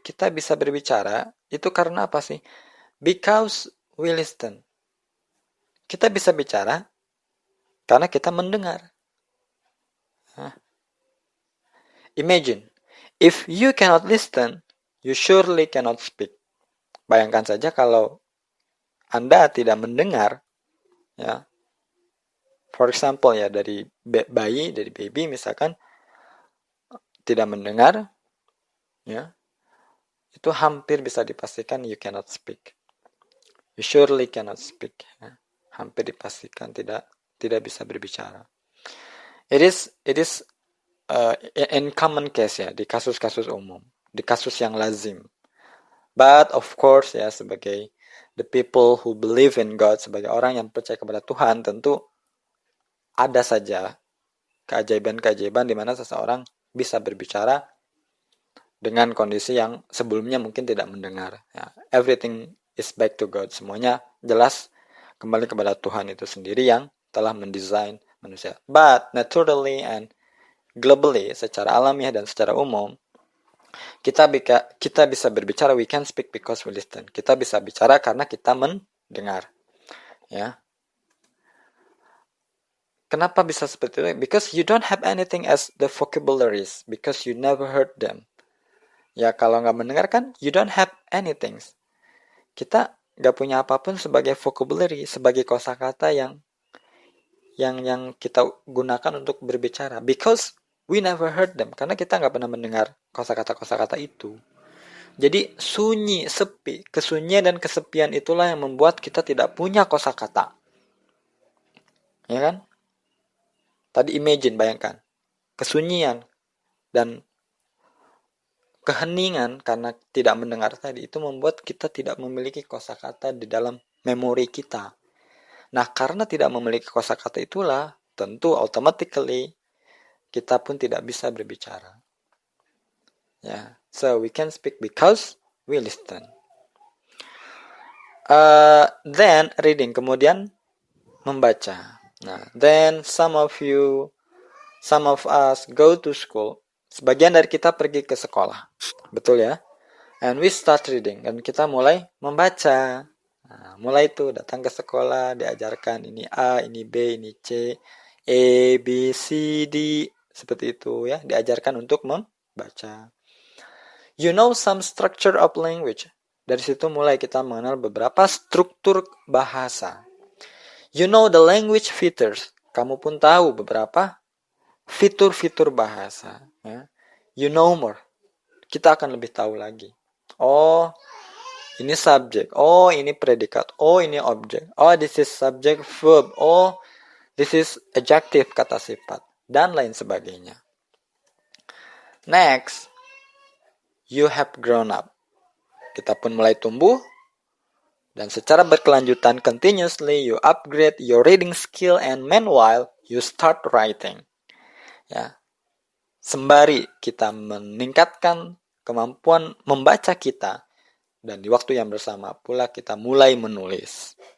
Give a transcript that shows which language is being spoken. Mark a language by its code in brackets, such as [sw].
[id] Kita bisa berbicara, itu karena apa sih? [en] Because we listen. [id] Kita bisa bicara karena kita mendengar. [en] Imagine, if you cannot listen, you surely cannot speak. [id] Bayangkan saja kalau Anda tidak mendengar, ya. For example, ya, dari bayi, dari baby misalkan, tidak mendengar, ya, itu hampir bisa dipastikan [en] you cannot speak. You surely cannot speak. [id] Ya. Hampir dipastikan tidak bisa berbicara. [en] It is in common case, [id] ya, di kasus-kasus umum, di kasus yang lazim. [en] But of course, [id] ya, sebagai [en] the people who believe in God, [id] sebagai orang yang percaya kepada Tuhan, tentu ada saja keajaiban-keajaiban di mana seseorang bisa berbicara dengan kondisi yang sebelumnya mungkin tidak mendengar. [en] Ya, everything is back to God. [id] Semuanya jelas kembali kepada Tuhan itu sendiri yang telah mendesain manusia. [en] But naturally and globally, [id] secara alamiah dan secara umum, kita bisa berbicara, [en] we can speak because we listen. [id] Kita bisa bicara karena kita mendengar. Ya. Kenapa bisa seperti itu? [en] Because you don't have anything as the vocabularies, because you never heard them. [id] Ya, kalau nggak mendengar kan, [en] you don't have anything. [id] Kita nggak punya apapun sebagai vocabulary, sebagai kosakata yang kita gunakan untuk berbicara. [en] Because we never heard them, [id] karena kita nggak pernah mendengar kosakata-kosakata itu. Jadi sunyi, sepi, kesunyian dan kesepian itulah yang membuat kita tidak punya kosakata. Ya kan? Tadi imagine, bayangkan. Kesunyian dan keheningan karena tidak mendengar tadi itu membuat kita tidak memiliki kosakata di dalam memori kita. Nah, karena tidak memiliki kosakata itulah, tentu automatically kita pun tidak bisa berbicara. [en] Ya, so we can speak because we listen. Then reading, [id] kemudian membaca. [en] Nah, then some of us go to school. [id] Sebagian dari kita pergi ke sekolah. Betul ya? [en] And we start reading. [id] Dan kita mulai membaca. Nah, mulai tuh datang ke sekolah, diajarkan ini A, ini B, ini C, A, B, C, D, seperti itu ya, diajarkan untuk membaca. [en] You know some structure of language. [id] Dari situ mulai kita mengenal beberapa struktur bahasa. [en] You know the language features. [id] Kamu pun tahu beberapa fitur-fitur bahasa. Ya. [en] You know more. [id] Kita akan lebih tahu lagi. Oh, ini subjek. Oh, ini predikat. Oh, ini objek. [en] Oh, this is subject verb. Oh, this is adjective [id] kata sifat. Dan lain sebagainya. [en] Next, you have grown up. [id] Kita pun mulai tumbuh. Dan secara berkelanjutan, [en] continuously you upgrade your reading skill and meanwhile you start writing. [id] Ya. Sembari kita meningkatkan kemampuan membaca kita, dan di waktu yang bersama pula kita mulai menulis.